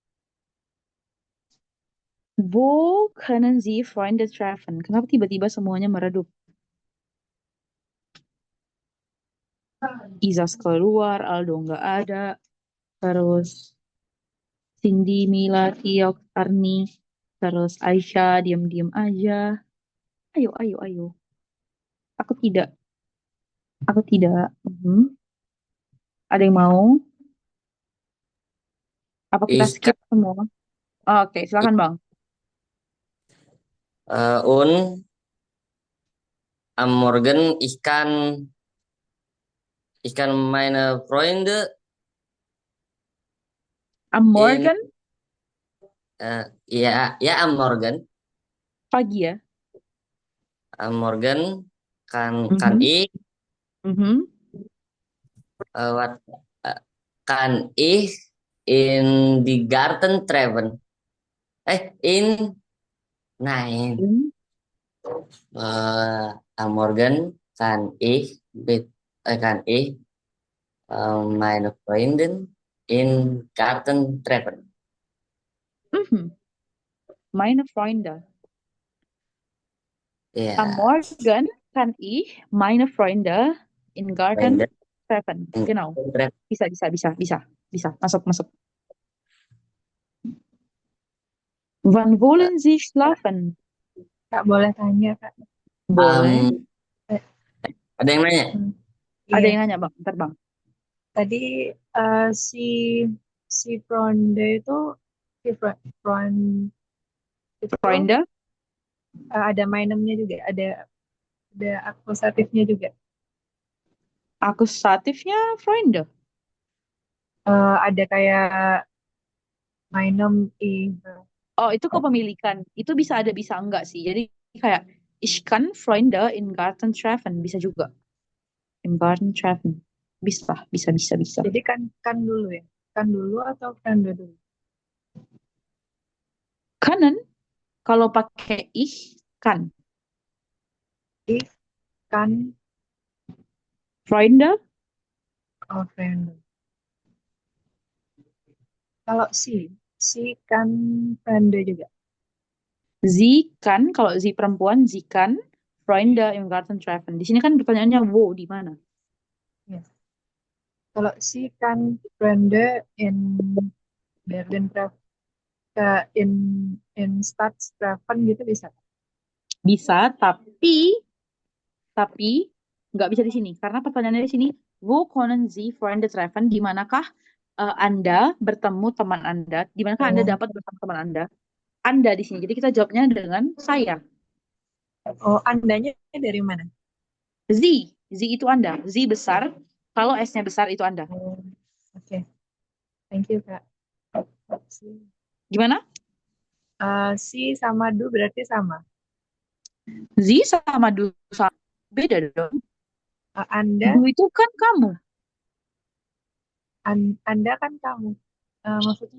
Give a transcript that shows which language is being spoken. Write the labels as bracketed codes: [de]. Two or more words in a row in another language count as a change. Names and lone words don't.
[de] Wo können Sie Freunde treffen? [id] Kenapa tiba-tiba semuanya meredup? Izas keluar, Aldo nggak ada. Terus Cindy, Mila, Tiok, Arni. Terus Aisyah diam-diam aja. Ayo. Aku tidak. Ada yang mau? Apa kita [de] Ich [id] skip semua? Oke, silakan Bang. [de] und am Morgen ich kann meine Freunde Am Morgen, ya am Morgen. [id] pagi ya. [de] Am Morgen kan Mhm. ich Mhm. wat kan ich in die Garten treffen. Nein. Am Morgen kann ich meine Freundin in Garten treffen. Mhm. meine Freunde. [id] Ya, [de] Am Morgen kann ich meine Freunde in Garten Freunde. treffen. Genau. [id] Bisa. Masuk. [de] Wann wollen Sie schlafen? [id] Kak boleh tanya Kak? Boleh. Eh, Ada yang nanya? Ada Iya. yang nanya, Bang. Bentar, Bang. Tadi si Fronde itu itu [de] Freunde, [id] ada mainemnya juga, ada akusatifnya juga. akusatifnya Freunde. Ada kayak mainem Oh, itu kepemilikan. Itu bisa ada, bisa enggak sih. Jadi kayak [de] ich kann Freunde in Garten treffen. [id] Bisa juga. [de] Im Garten treffen. [id] Bisa. Jadi kan dulu ya. Kan dulu atau Fronde dulu? Können, kalau pakai ich, kan. [de] Ich kan Freunde, Fronde. [id] Kalau [de] si kan Fronde [id] juga. [de] sie kan, [id] kalau sie perempuan, [de] sie kan Freunde im Garten treffen. [id] Di sini kan pertanyaannya wo, di mana? Yes. Kalau [de] si kan Fronde in Berlin in Stadtreffen [id] gitu bisa. Bisa, tapi nggak bisa di sini karena pertanyaannya di sini [de] wo können Sie Freunde treffen, [id] di manakah Anda bertemu teman Anda, di manakah Anda dapat bertemu teman Anda di sini. Jadi kita jawabnya dengan saya. Oh, andanya dari mana? Sie itu Anda, Sie besar, kalau S-nya besar itu Anda. Oke. [en] Thank you, [id] Kak. Gimana? Si sama du berarti sama. Sie sama du sama beda dong. Anda Du itu kan kamu. Anda kan kamu. Maksudnya?